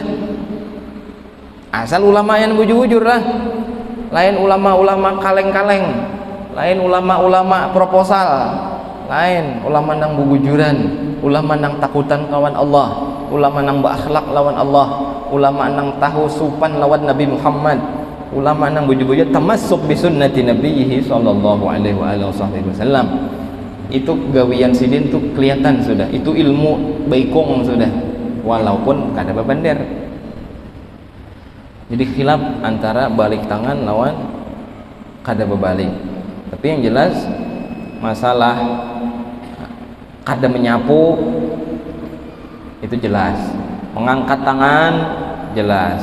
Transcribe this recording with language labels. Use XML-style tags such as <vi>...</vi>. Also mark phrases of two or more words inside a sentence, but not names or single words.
<bjn>Asal ulama yang bujur-bujur lah, lain ulama-ulama kaleng-kaleng, lain ulama-ulama proposal, lain ulama nang bujuran, ulama nang takutan lawan Allah, ulama nang berakhlak lawan Allah, ulama nang tahu supan lawan Nabi Muhammad, ulama nang bujur-bujur</bjn> <ar>تمسك بسنة نبيه صلى الله عليه وسلم.</ar> <bjn>Itu gawian sidin tuh kelihatan sudah, itu ilmu baikong sudah, walaupun kada bebander. Jadi khilaf antara balik tangan lawan kada berbalik. Tapi yang jelas masalah kada menyapu itu jelas, mengangkat tangan jelas.</bjn>